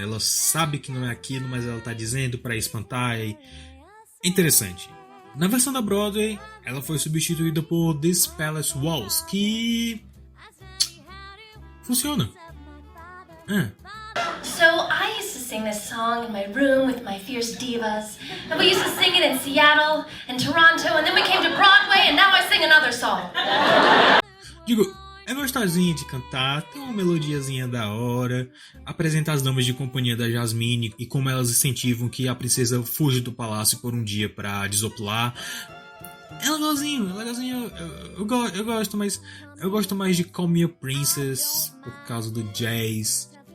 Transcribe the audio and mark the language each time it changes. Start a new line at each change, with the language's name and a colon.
Portuguese: Ela sabe que não é aquilo, mas ela tá dizendo pra espantar. É interessante. Na versão da Broadway, ela foi substituída por This Palace Waltz, que funciona.
English: So I used to sing this song in my room with my fierce divas, and we used to sing it in Seattle and Toronto, and then we came to Broadway, and now I sing another song.
Portuguese: Digo, é gostosinha de cantar, tem uma melodiazinha da hora, apresenta as damas de companhia da Jasmine e como elas incentivam que a princesa fuja do palácio por um dia pra desopilar. É legalzinho. Eu gosto, mas eu gosto mais de Call Me a Princess por causa do jazz.